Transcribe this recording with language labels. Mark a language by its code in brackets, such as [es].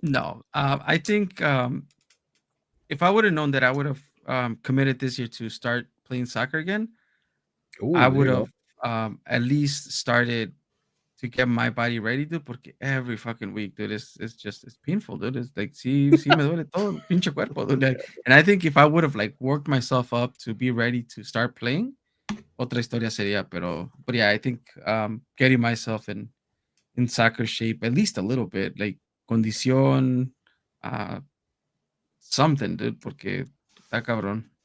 [en] No, I think if I would have known that I would have committed this year to start playing soccer again, Ooh, I there would you have at least started to get my body ready, dude. [es] Porque [en] every fucking week, dude, it's painful, dude. It's like, [es] sí me duele todo el pinche cuerpo, dude. [en] Like, and I think if I would have like worked myself up to be ready to start playing, [es] otra historia sería. [en] But yeah, I think getting myself in soccer shape at least a little bit, like condición, something, dude. [es] Porque está cabrón.